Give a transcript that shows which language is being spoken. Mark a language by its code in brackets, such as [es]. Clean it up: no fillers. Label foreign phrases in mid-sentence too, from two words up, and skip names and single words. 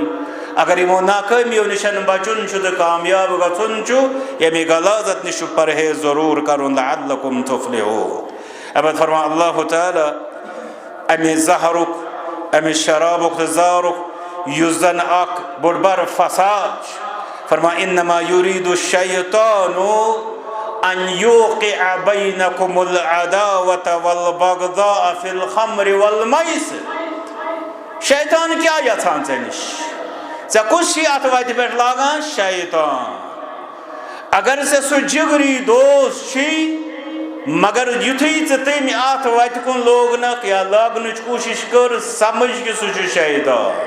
[ks] اگر یِمو ناکٲمیو نِشن بچُن چھُ تہٕ کامیاب گژھُن چھُ, ییٚمہِ غلازت نِش چھُ پرہیز ضروٗر کرُن. [ar] لعلکم تفلحون. [ks] اَمہِ پتہٕ فرماو اللہ تعالیٰ امہِ زہرُک, امہِ شرابُک تہٕ زارُک یُس زن اکھ بوٚڑ بارٕ فساد چھُ, فرماو [ar] انما یُریٖدُ الشیطانُ ان یوقع بینکم العداوة والبغضاء فی الخمر والمیسر. [ks] شیطان کیٛاہ یژھان ژےٚ نِش, ژےٚ کُس چھُے اتھ وتہِ پٮ۪ٹھ لاگان؟ شیطان. اگر ژےٚ سُہ جگری دوست چھُے, مگر یُتھُے ژٕ تٔمۍ اتھ وتہِ کُن لوگنکھ یا لاگنٕچ کوٗشش کٔر, سمجھ کہِ سُہ چھُ شیطان.